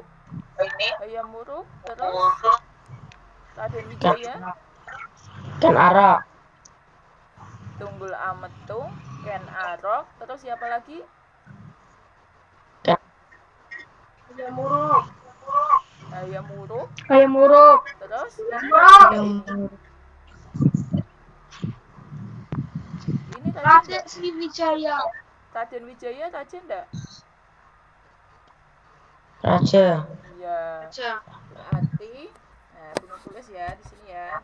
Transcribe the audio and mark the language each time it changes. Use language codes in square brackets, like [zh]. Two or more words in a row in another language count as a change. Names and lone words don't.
[id] Hayam Wuruk, terus Raden Wijaya, Ken Arok. Tunggul Ametung, Ken Arok, terus siapa lagi? Hayam Wuruk. Hayamuruk. Hayamuruk. Terus ini Raja Raden enggak? Sriwijaya. Raden Wijaya Raja enggak? Raja. Iya. Raja. Berarti Bunur tulis ya di sini ya.